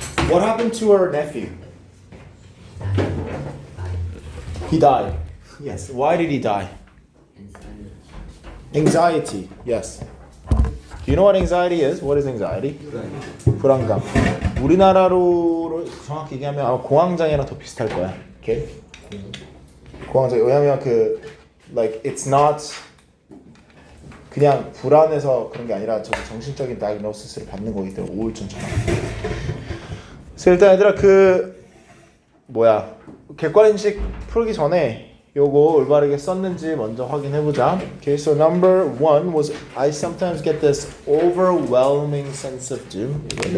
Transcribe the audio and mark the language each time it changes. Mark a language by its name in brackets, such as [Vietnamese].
[English] What happened to her nephew? He died. Yes. Why did he die? Anxiety. Yes. Do you know what anxiety is? What is anxiety? 불안감. [Korean] 우리나라로 정확히 얘기하면 아마 공황장애랑 더 비슷할 거야. Okay? 공황장애. 왜냐면 그 [English] like it's not [Korean] 그냥 불안해서 그런 게 아니라 저기 정신적인 다이그노시스를 받는 거기 때문에 우울증처럼. 그래서 일단 얘들아 그 뭐야 객관인식 풀기 전에 요거 올바르게 썼는지 먼저 확인해보자. [English] Okay, so number one was I sometimes get this overwhelming sense of doom.